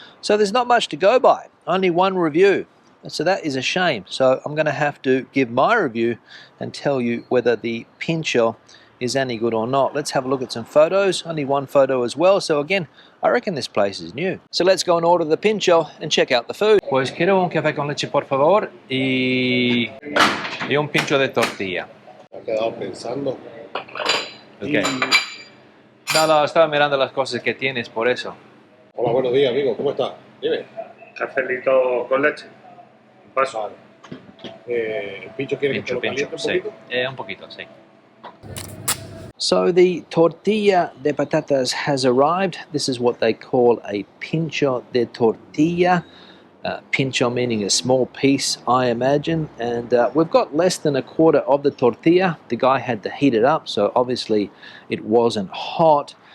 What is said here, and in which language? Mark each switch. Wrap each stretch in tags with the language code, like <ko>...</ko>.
<en>So there's not much to go by. Only 1 review. So that is a shame. So I'm going to have to give my review and tell you whether the Pincho is any good or not. Let's have a look at some photos. Only 1 photo as well. So again, I reckon this place is new. So let's go and order the Pincho and check out the food.</en> <es>Pues quiero un café con leche, por favor, y un pincho de tortilla. Me he quedado pensando.</es> <en>Okay.</en> <es>No, estaba mirando las cosas que tienes, por eso. Hola, buenos días, amigo. ¿Cómo estás? Dime. Cafelito con leche. Un paso. Vale. ¿El pincho quiere que te lo caliente un poquito? Sí. Un poquito, sí.</es> <en>So the tortilla de patatas has arrived. This is what they call a pincho de tortilla. Pincho meaning a small piece, I imagine. And we've got less than a quarter of the tortilla. The guy had to heat it up, so obviously it wasn't hot.</en>